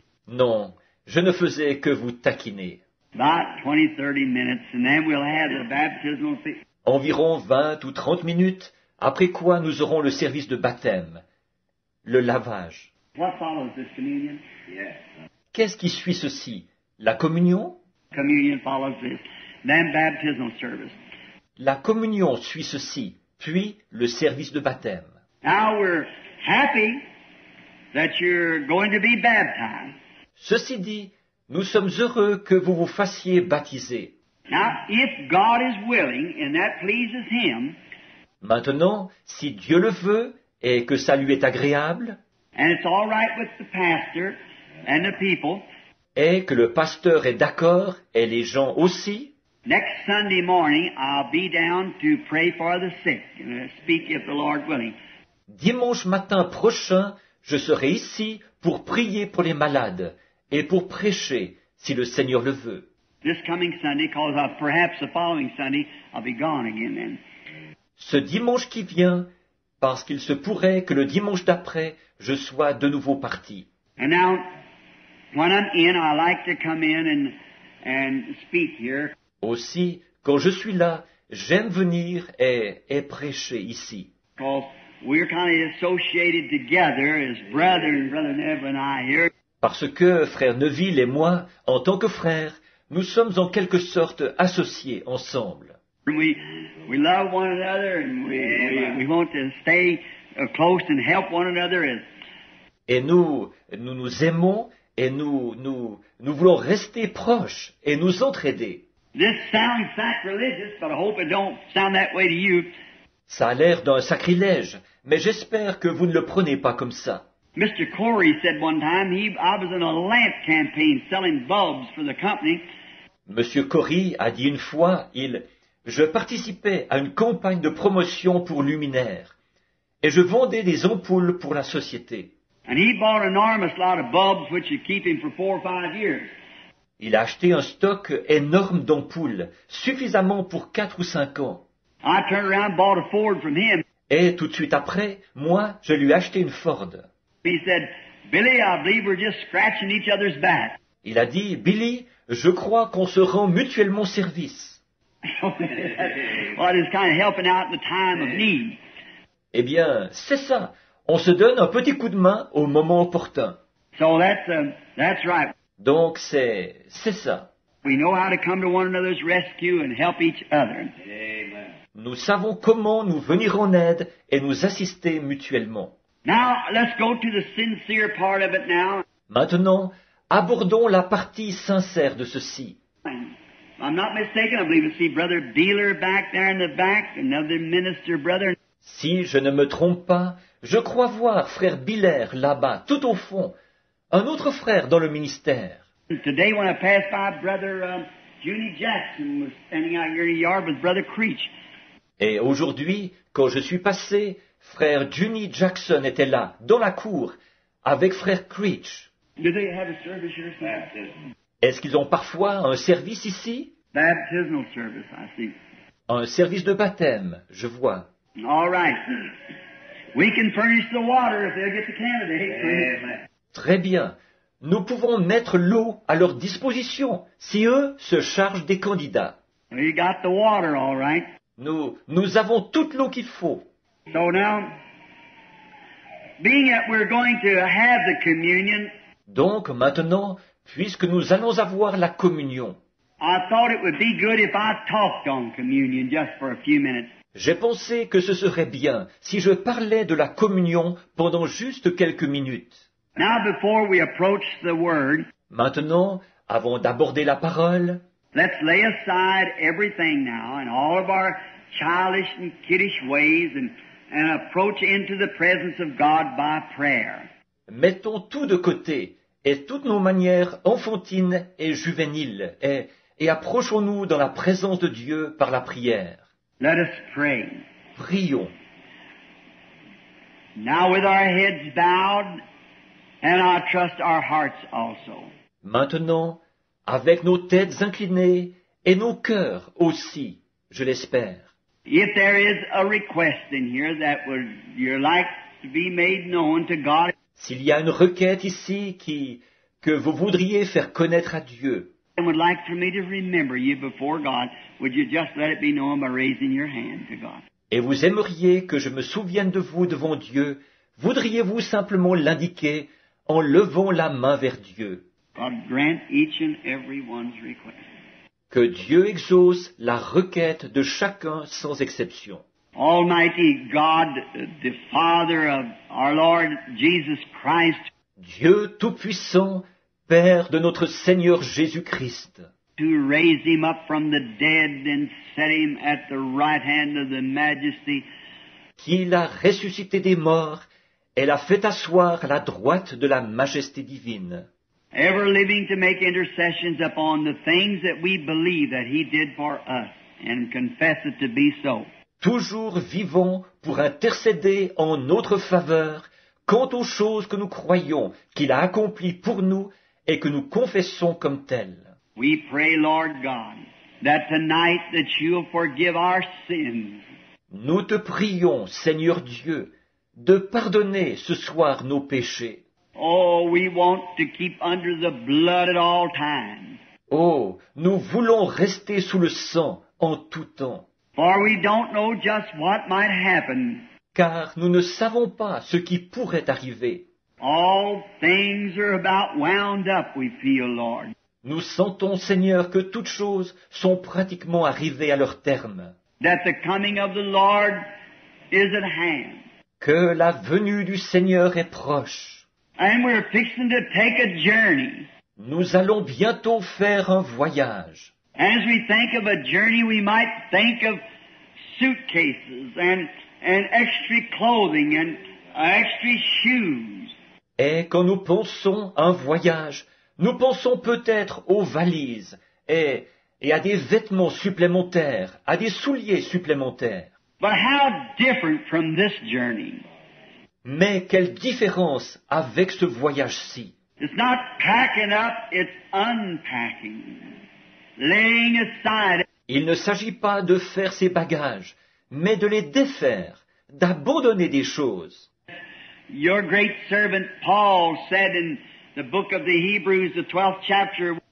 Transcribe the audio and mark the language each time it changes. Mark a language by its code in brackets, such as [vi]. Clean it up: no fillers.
[fr] Non, je ne faisais que vous taquiner. [en] About 20-30 minutes, and then we'll have the baptismal feast. [fr] Environ 20 ou 30 minutes, après quoi nous aurons le service de baptême, le lavage. [en] What follows this communion? [fr] Qu'est-ce qui suit ceci? La communion? [en] Communion follows this. Then baptismal service. [fr] La communion suit ceci, puis le service de baptême. [en] Now we're happy that you're going to be baptized. [fr] Ceci dit, nous sommes heureux que vous vous fassiez baptiser. [en] Now, if God is willing and that pleases Him, [fr] Maintenant, si Dieu le veut et que ça lui est agréable, [en] and it's all right with the pastor and the people, [fr] et que le pasteur est d'accord et les gens aussi, [en] next Sunday morning I'll be down to pray for the sick and speak if the Lord willing. [fr] dimanche matin prochain, je serai ici pour prier pour les malades et pour prêcher si le Seigneur le veut. [en] This coming Sunday, because perhaps the following Sunday I'll be gone again then. [fr] Ce dimanche qui vient, parce qu'il se pourrait que le dimanche d'après, je sois de nouveau parti. [en] And now, when I'm in, I like to come in and speak here. [fr] Aussi, quand je suis là, j'aime venir et prêcher ici. [en] Because we're kind of associated together as Brother Neville and I here. [fr] Parce que frère Neville et moi, en tant que frères, nous sommes en quelque sorte associés ensemble. [en] We love one another and we want to stay close and help one another. [fr] Et nous aimons et nous voulons rester proches et nous entraider. [en] This sounds sacrilegious, but I hope it don't sound that way to you. [fr] Ça a l'air d'un sacrilège, mais j'espère que vous ne le prenez pas comme ça. [en] Mr. Corey said one time, I was in a lamp campaign selling bulbs for the company. [fr] Monsieur Corey a dit une fois, je participais à une campagne de promotion pour luminaires, et je vendais des ampoules pour la société. [en] And he bought an enormous lot of bulbs which would keep him for 4 or 5 years. [fr] Il a acheté un stock énorme d'ampoules, suffisamment pour 4 ou 5 ans. [en] I turned around and bought a Ford from him. [fr] Et tout de suite après, moi, je lui ai acheté une Ford. [en] He said, Billy, I believe we're just scratching each other's back. [fr] Il a dit, Billy, je crois qu'on se rend mutuellement service. [en] Well, it's kind of helping out in the time of need. [fr] Eh bien, c'est ça. On se donne un petit coup de main au moment opportun. [en] So that's right. [fr] Donc, c'est ça. [en] We know how to come to one another's rescue and help each other. Amen. [fr] Nous savons comment nous venir en aide et nous assister mutuellement. [en] Now, let's go to the sincere part of it now. [fr] Maintenant, abordons la partie sincère de ceci. [en] I'm not mistaken, I believe I see Brother Beeler back there in the back, another minister brother. [fr] Si je ne me trompe pas, je crois voir frère Biller là-bas, tout au fond, un autre frère dans le ministère. [en] Today when I passed by, Brother Junie Jackson was standing out here in the yard with Brother Creech. [fr] Et aujourd'hui, quand je suis passé, frère Junie Jackson était là, dans la cour, avec frère Creech. [en] Do they have a service here? Baptism. [fr] Est-ce qu'ils ont parfois un service ici? [en] Baptismal service, I see. [fr] Un service de baptême, je vois. [en] All right. We can furnish the water if they'll get the candidate. [fr] Très bien. Nous pouvons mettre l'eau à leur disposition, si eux se chargent des candidats. [en] We got the water, all right. [fr] Nous avons toute l'eau qu'il faut. [en] So now, being that we're going to have the communion, [fr] Donc maintenant, puisque nous allons avoir la communion, [en] I thought it would be good if I talked on communion just for a few minutes. [fr] j'ai pensé que ce serait bien si je parlais de la communion pendant juste quelques minutes. [en] Now, before we approach the Word, [fr] Maintenant, avant d'aborder la parole, [en] let's lay aside everything now and all of our childish and kiddish ways and approach into the presence of God by prayer. [fr] mettons tout de côté et toutes nos manières enfantines et juvéniles et approchons-nous dans la présence de Dieu par la prière. [en] Let us pray. [fr] Prions. [en] Now with our heads bowed, and I trust our hearts also. [fr] Maintenant, avec nos têtes inclinées et nos cœurs aussi, je l'espère. [en] If there is a request in here that you'd like to be made known to God, [fr] S'il y a une requête ici que vous voudriez faire connaître à Dieu, [en] and would like for me to remember you before God, would you just let it be known by raising your hand to God? [fr] et vous aimeriez que je me souvienne de vous devant Dieu, voudriez-vous simplement l'indiquer en levant la main vers Dieu? [en] God grant each and every one's request. [fr] Que Dieu exauce la requête de chacun sans exception. [en] Almighty God, the Father of our Lord Jesus Christ, [fr] Dieu Tout-Puissant, Père de notre Seigneur Jésus-Christ, [en] to raise him up from the dead and set him at the right hand of the Majesty, [fr] qui l'a ressuscité des morts et l'a fait asseoir à la droite de la majesté divine, [en] ever living to make intercessions upon the things that we believe that he did for us and confess it to be so. [fr] toujours vivant pour intercéder en notre faveur quant aux choses que nous croyons qu'il a accomplies pour nous et que nous confessons comme telles. [en] We pray, Lord God, that tonight that you'll forgive our sins. [fr] Nous te prions, Seigneur Dieu, de pardonner ce soir nos péchés. [en] Oh, we want to keep under the blood at all times. [fr] Oh, nous voulons rester sous le sang en tout temps, [en] For we don't know just what might happen. [fr] car nous ne savons pas ce qui pourrait arriver. [en] All things are about wound up, we feel, Lord. [fr] Nous sentons, Seigneur, que toutes choses sont pratiquement arrivées à leur terme, [en] That the coming of the Lord is at hand. [fr] que la venue du Seigneur est proche. [en] And we're fixing to take a journey. [fr] Nous allons bientôt faire un voyage. [en] As we think of a journey, we might think of suitcases and extra clothing and extra shoes. [fr] Et quand nous pensons à un voyage, nous pensons peut-être aux valises et à des vêtements supplémentaires, à des souliers supplémentaires. [en] But how different from this journey. [fr] Mais quelle différence avec ce voyage-ci! [en] It's not packing up, it's unpacking. Laying aside. [fr] Il ne s'agit pas de faire ses bagages, mais de les défaire, d'abandonner des choses. [en] Your great servant Paul said in the book of the Hebrews, the 12th chapter.